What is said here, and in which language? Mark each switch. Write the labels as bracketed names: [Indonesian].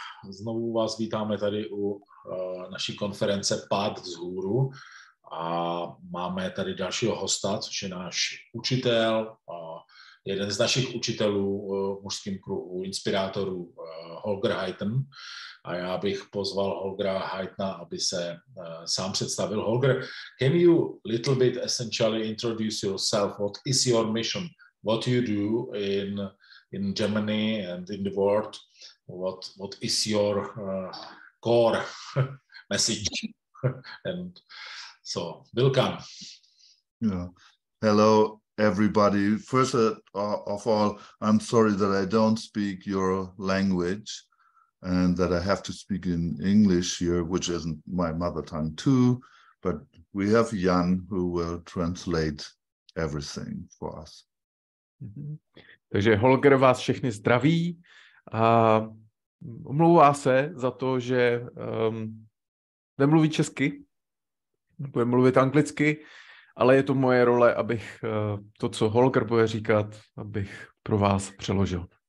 [Czech] Znovu vás vítáme tady u naší konference Pád vzhůru. A máme tady dalšího hosta, což je náš učitel, jeden z našich učitelů v mužském kruhu, inspirátorů, Holger Heiten. A já bych pozval Holgera Heitena, aby se sám představil. [English] Holger, can you little bit essentially introduce yourself? What is your mission? What you do in Germany and in the world? What is your core message? And so, welcome. Yeah. Hello, everybody. First of all, I'm sorry that I don't speak your language and that I have to speak in English here, which isn't my mother tongue too, but we have Jan who will translate everything for us. [Czech] Takže Holger vás všechny zdraví a omlouvá se za to, že nemluví česky, bude mluvit anglicky, ale je to moje role, abych to, co Holger bude říkat, abych pro vás přeložil.